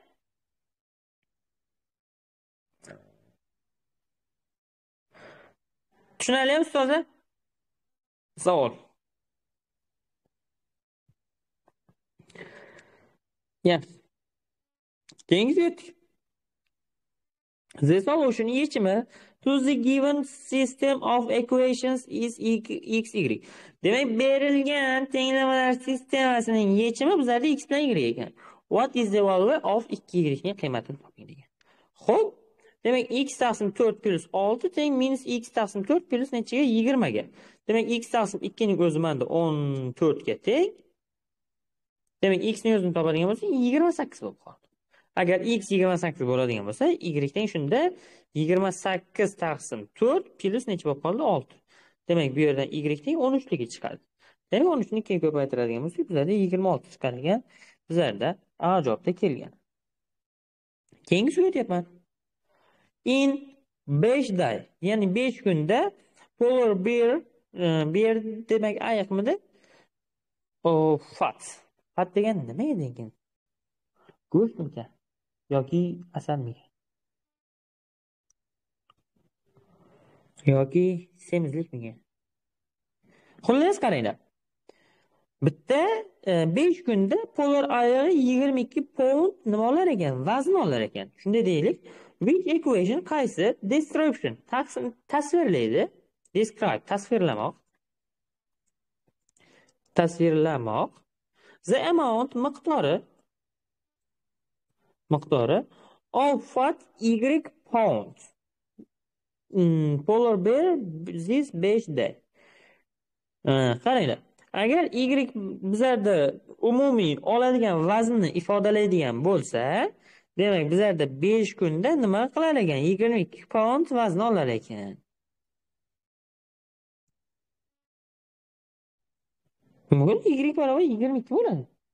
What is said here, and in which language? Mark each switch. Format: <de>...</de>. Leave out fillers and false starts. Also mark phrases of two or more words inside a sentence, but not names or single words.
<uz>Tushunarli ustozlar? Savol. Ya. Keyingi o'tdik.</uz> <en>The solution yechimi to the given system of equations is x, y.</en> <uz>Demek berilgan tenglamalar sistemasining yechimi bizlarda x bilan y ekan.</uz> <en>What is the value of 2y</en> <uz>ning qiymatini toping degan. Xo'p, demak x taqsim 4 plus 6 teng minus x taqsim 4 plus nechaga? 20 ga. Demak x taqsim 2 ning o'zi menda 14 ga teng. Demak x ning o'zini topadigan bo'lsa 28 bo'lib qoldi. Agar x 28 bo'ladigan bo'lsa, y teng shunda 28 taqsim 4 plus necha bo'lib qoldi? 6. Demak, bu yerdan y teng 13 ligi chiqadi. Demak, 13 ni ikkiga ko'paytiradigan bo'lsak, bizlarda 26 chiqar ekan. Bizlarda A javobda kelgan. Keyingisiga o'tyapman.</uz> <en>In 5 day,</en> <uz>ya'ni 5 kunda</uz> <en>polar bear</en> <uz>demak ayiqmidi? Fat. Fat degan nima edi ekan? Go'shtmikan yoki asalmikan yoki semizlikmikan? Xullas qaranglar. Bitta 5 kunda polar ayig'i 22 pound nima olar ekan? Vazn olar ekan. Shunday deylik.</uz> <en>Which equation qaysi description tasvirlaydi? Describe tasvirlamoq. The amount miqdori of fat y pound. Polar bear this 5 day.</en> <uz>Qaranglar. Agar y bizlarda umumiy oladigan vaznni ifodalaydigan bo'lsa, demak bizlarda 5 kunda nima qilar ekan? 22 pound vazn olar ekan. Bugun y barobar 22 bo'ladi.</uz>